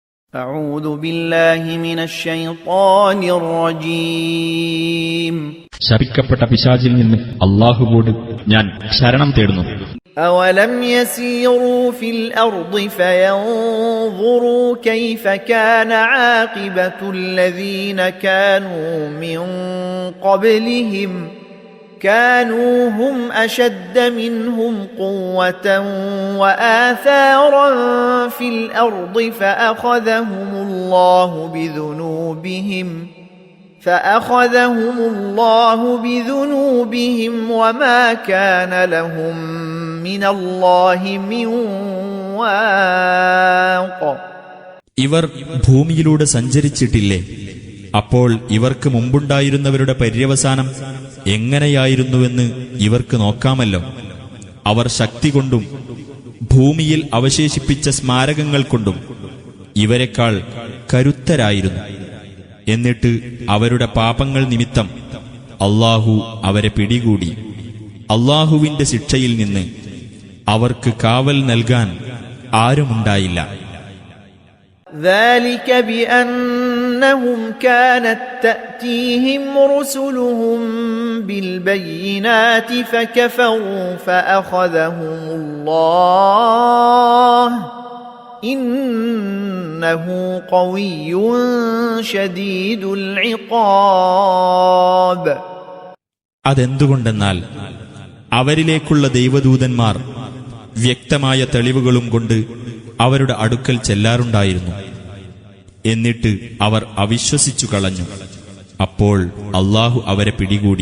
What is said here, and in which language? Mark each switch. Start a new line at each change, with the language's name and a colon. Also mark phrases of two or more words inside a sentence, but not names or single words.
Arabic: أعوذ بالله من الشيطان الرجيم
Malayalam: ശപിക്കപ്പെട്ട പിശാചിൽ നിന്ന് അല്ലാഹുവോട് ഞാൻ ശരണം തേടുന്നു.
Arabic: أولم يسيروا في الأرض فينظروا كيف كان عاقبة الذين كانوا من قبلهم كانوا هم أشد منهم قوة وآثارا في الأرض فأخذهم الله بذنوبهم وما كان لهم من الله من واق.
Malayalam: ഇവർ ഭൂമിയിലൂടെ സഞ്ചരിച്ചിട്ടില്ലേ? അപ്പോൾ ഇവർക്ക് മുമ്പുണ്ടായിരുന്നവരുടെ പര്യവസാനം എങ്ങനെയായിരുന്നുവെന്ന് ഇവർക്ക് നോക്കാമല്ലോ. അവർ ശക്തി കൊണ്ടും ഭൂമിയിൽ അവശേഷിപ്പിച്ച സ്മാരകങ്ങൾ കൊണ്ടും ഇവരെക്കാൾ കരുത്തരായിരുന്നു. എന്നിട്ട് അവരുടെ പാപങ്ങൾ നിമിത്തം അല്ലാഹു അവരെ പിടികൂടി. അല്ലാഹുവിന്റെ ശിക്ഷയിൽ നിന്ന് അവർക്ക് കാവൽ നൽകാൻ ആരുമുണ്ടായില്ല.
Arabic: ذلك بأنهم كانت تأتيهم رسلهم بالبينات فكفروا فأخذهم الله إنه قوي شديد العقاب.
Malayalam: അതെന്തുകൊണ്ടെന്നാൽ അവരിലേക്കുള്ള ദൈവദൂതന്മാർ വ്യക്തമായ തെളിവുകളും കൊണ്ട് അവരുടെ അടുക്കൽ ചെല്ലാറുണ്ടായിരുന്നു. എന്നിട്ട് അവർ അവിശ്വസിച്ചു കളഞ്ഞു. അപ്പോൾ അല്ലാഹു അവരെ പിടികൂടി.